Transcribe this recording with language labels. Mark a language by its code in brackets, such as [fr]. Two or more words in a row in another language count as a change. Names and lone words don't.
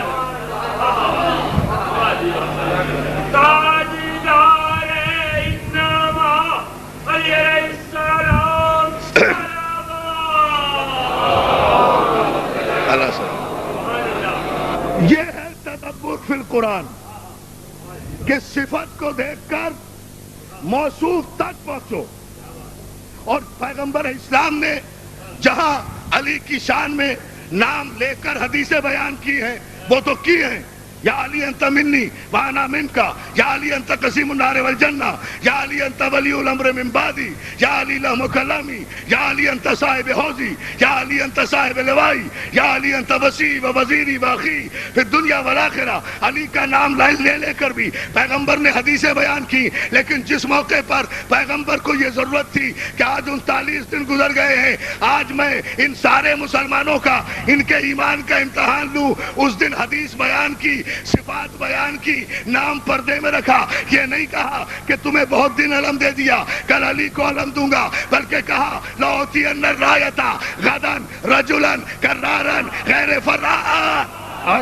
[ur] یہ ہے تدبر [ar] فی القرآن [ur] کہ صفت کو دیکھ کر موصوف تک پہنچو. اور پیغمبر اسلام نے جہاں علی کی شان میں نام لے کر حدیثیں بیان کی ہیں وہ تو کی ہیں، [ar] یا علی انت منی وانا منکا، یا علی انت قسیم النار والجنہ، یا علی انت ولی الامر من بعدی، یا علی لحم کلامی، یا علی انت صاحب حوضی، یا علی انت صاحب لوائی، یا علی انت وسیع و وزیری و اخی پھر دنیا والآخرہ۔ [ur] علی کا نام لے لے کر بھی پیغمبر نے حدیثیں بیان کی، لیکن جس موقع پر پیغمبر کو یہ ضرورت تھی کہ آج 39 دن گزر گئے ہیں، آج میں ان سارے مسلمانوں کا، ان کے ایمان کا امتحان لوں، اس دن حدیث بیان کی، صفات بیان کی، نام پردے میں رکھا۔ یہ نہیں کہا کہ تمہیں بہت دن علم دے دیا، کل علی کو علم دوں گا، بلکہ کہا [ar] لَأُعْطِيَنَّ الرَّایَةَ غَدًا رَجُلًا كَرَّارًا غَیْرَ فَرَّارٍ۔